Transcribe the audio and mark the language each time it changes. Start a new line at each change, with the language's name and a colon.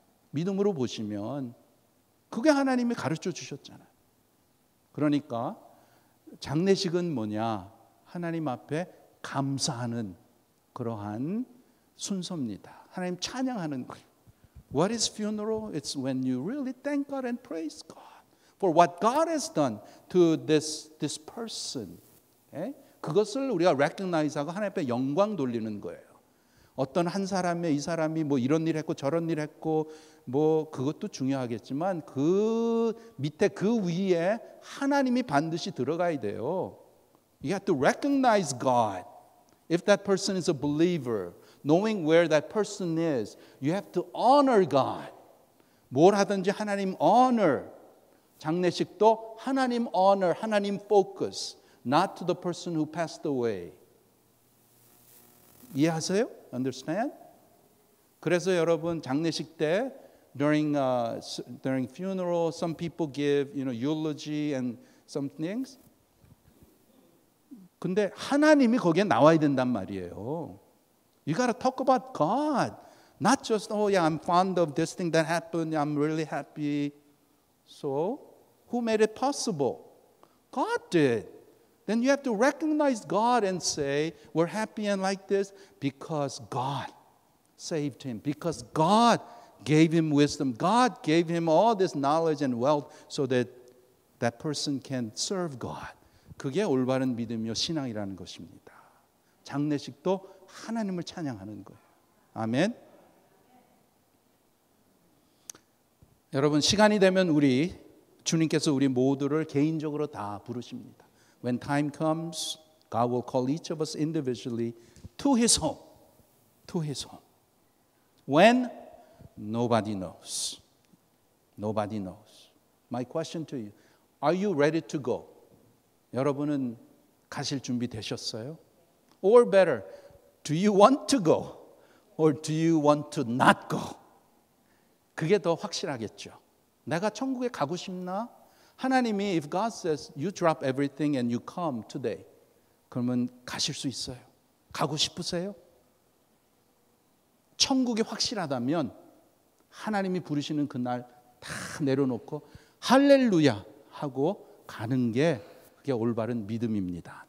Korean: 믿음으로 보시면 그게 하나님이 가르쳐 주셨잖아요. 그러니까 장례식은 뭐냐? 하나님 앞에 감사하는 그러한 순서입니다. 하나님 찬양하는 거예요.
English: What is funeral? It's when you really thank God and praise God for what God has done to this person.
Korean: 그것을 우리가 recognize하고 하나님 앞에 영광 돌리는 거예요. 어떤 한 사람의 이 사람이 뭐 이런 일 했고 저런 일 했고 뭐 그것도 중요하겠지만 그 밑에 그 위에 하나님이 반드시 들어가야 돼요.
English: You have to recognize God. If that person is a believer, knowing where that person is, you have to honor God.
Korean: 뭘 하든지 하나님 honor. 장례식도 하나님 honor, 하나님 focus,
English: not to the person who passed away.
Korean: 이해하세요?
English: Understand?
Korean: 그래서 여러분 장례식 때
English: during funeral, some people give eulogy and some things.
Korean: 근데 하나님이 거기에 나와야 된단 말이에요.
English: You got to talk about God, not just oh yeah, I'm fond of this thing that happened. I'm really happy. So, who made it possible? God did. Then you have to recognize God and say, we're happy and like this because God saved him, because God gave him wisdom. God gave him all this knowledge and wealth so that that person can serve God.
Korean: 그게 올바른 믿음이요 신앙이라는 것입니다. 장례식도 하나님을 찬양하는 거예요. 아멘. 여러분 시간이 되면 우리 주님께서 우리 모두를 개인적으로 다 부르십니다.
English: When time comes, God will call each of us individually to His home. To His home. When? Nobody knows. Nobody knows. My question to you, are you ready to go?
Korean: 여러분은 가실 준비 되셨어요?
English: Or better, do you want to go? Or do you want to not go?
Korean: 그게 더 확실하겠죠. 내가 천국에 가고 싶나? 하나님이
English: if God says you drop everything and you come today,
Korean: 그러면 가실 수 있어요. 가고 싶으세요? 천국이 확실하다면 하나님이 부르시는 그날 다 내려놓고 할렐루야 하고 가는 게 그게 올바른 믿음입니다.